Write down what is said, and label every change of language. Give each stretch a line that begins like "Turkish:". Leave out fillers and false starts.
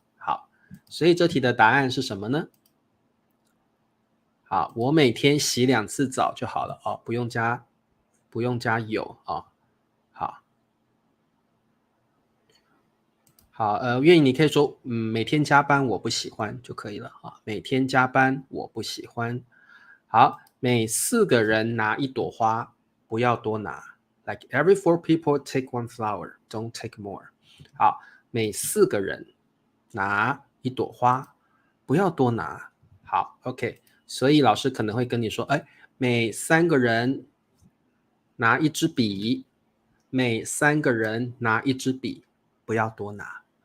Chinese: 好，所以这题的答案是什么呢？好，我每天洗2次澡就好了不用加有好，好，愿意你可以说，每天加班我不喜欢就可以了啊。每天加班我不喜欢。好，每4个人拿1朵花，不要多拿。
English: Like every 4 people take 1 flower, don't take more.
Chinese: 好，每4个人拿1朵花，不要多拿。好 ，OK。所以老师可能会跟你说，哎，每3个人拿1支笔，每3个人拿1支笔，不要多拿。